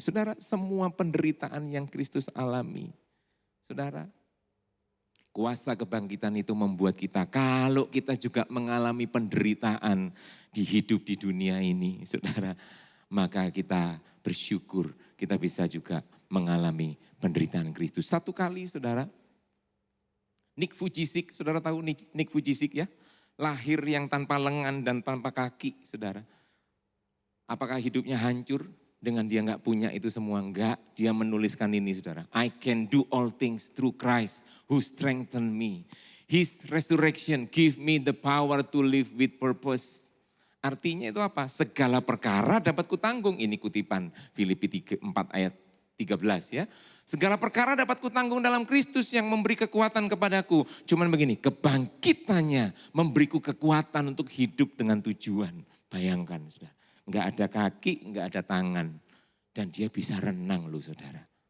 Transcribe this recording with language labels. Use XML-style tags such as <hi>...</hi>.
<id>Saudara, semua penderitaan yang Kristus alami, saudara, kuasa kebangkitan itu membuat kita, kalau kita juga mengalami penderitaan di hidup di dunia ini, saudara, maka kita bersyukur kita bisa juga mengalami penderitaan Kristus. Satu kali saudara, Nick Vujicic, saudara tahu Nick Vujicic ya? Lahir yang tanpa lengan dan tanpa kaki saudara. Apakah hidupnya hancur dengan dia nggak punya itu semua? Enggak, dia menuliskan ini saudara.</id> <en>I can do all things through Christ who strengthen me. His resurrection give me the power to live with purpose.</en> <id>Artinya itu apa? Segala perkara dapat kutanggung. Ini kutipan Filipi 4 ayat 13 ya. Segala perkara dapat kutanggung dalam Kristus yang memberi kekuatan kepadaku. Cuman begini, kebangkitannya memberiku kekuatan untuk hidup dengan tujuan. Bayangkan saudara, enggak ada kaki, enggak ada tangan. Dan dia bisa renang loh saudara.</id>